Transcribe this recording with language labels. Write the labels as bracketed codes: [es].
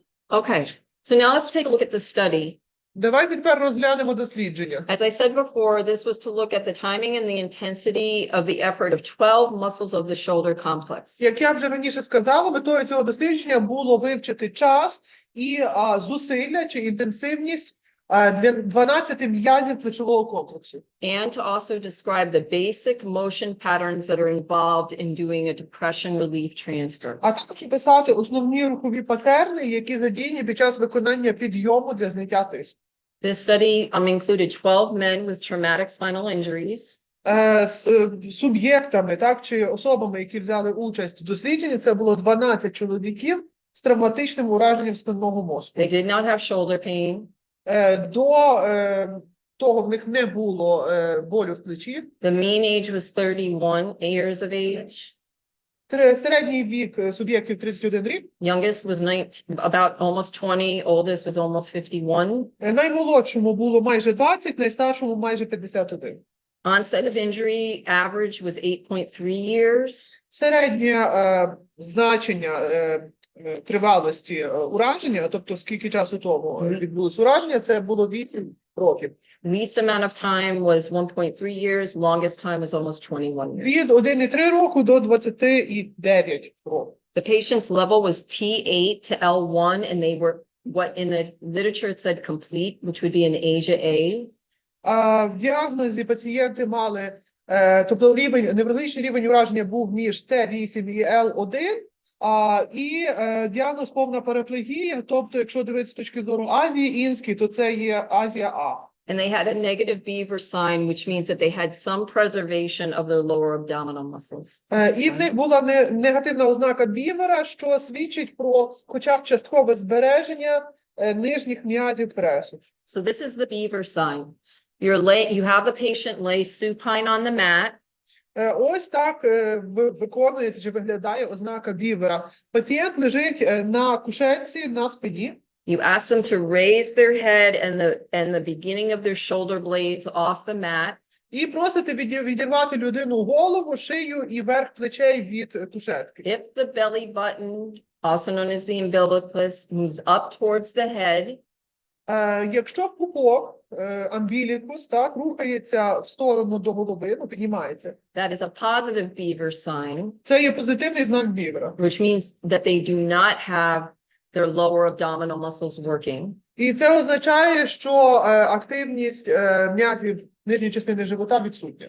[en] Okay, so now let's take a look at the study. [uk] Давайте тепер розглянемо дослідження. [en] As I said before, this was to look at the timing and the intensity of the effort of 12 muscles of the shoulder complex. [uk] Як я вже раніше сказала, метою цього дослідження було вивчити час і зусилля чи інтенсивність 12 м'язів плечового комплексу. [en] And to also describe the basic motion patterns that are involved in doing a depression relief transfer. [uk] А також описати основні рухові патерни, які задіяні під час виконання підйому для зняття тиску. [en] This study included 12 men with traumatic spinal injuries. [uk] Суб'єктами, так, чи особами, які взяли участь в дослідженні, це було 12 чоловіків з травматичним ураженням спинного мозку. [en] They did not have shoulder pain. [uk] До того в них не було болю в плечі. [en] The mean age was 31 years of age. [uk] Середній вік суб'єктів 31 рік. [en] Youngest was about almost 20. Oldest was almost 51. [uk] Наймолодшому було майже 20, найстаршому майже 51. [en] Onset of injury average was 8.3 years. [uk] Середнє значення тривалості ураження, тобто скільки часу тому відбулось ураження, це було 8 років. [en] Least amount of time was 1.3 years. Longest time was almost 21 years. [uk] Від 1,3 року до 29 років. [en] The patient's level was T8 to L1, and they were what in the literature it said complete, which would be an Asia A. [uk] В діагнозі пацієнти мали, тобто неврологічний рівень ураження був між Т8 і Л1, і діагноз повна параплегія, тобто якщо дивитися з точки зору Азії, інський, то це є Азія А. [en] And they had a negative beaver sign, which means that they had some preservation of their lower abdominal muscles. [uk] І в них була негативна ознака бівера, що свідчить про хоча б часткове збереження нижніх м'язів пресу. [en] So this is the beaver sign. You have the patient lay supine on the mat. [uk] Ось так виконується чи виглядає ознака бівера. Пацієнт лежить на кушетці, на спині. [en] You ask them to raise their head and the beginning of their shoulder blades off the mat. [uk] І просите відірвати людину голову, шию і верх плечей від кушетки. [en] If the belly button, also known as the umbilicus, moves up towards the head, [uk] якщо пупок, амбілікус, так, рухається в сторону до голови, ну, піднімається. [en] that is a positive beaver sign, [uk] Це є позитивний знак бівера. [en] which means that they do not have their lower abdominal muscles working. [uk] І це означає, що активність м'язів нижньої частини живота відсутня.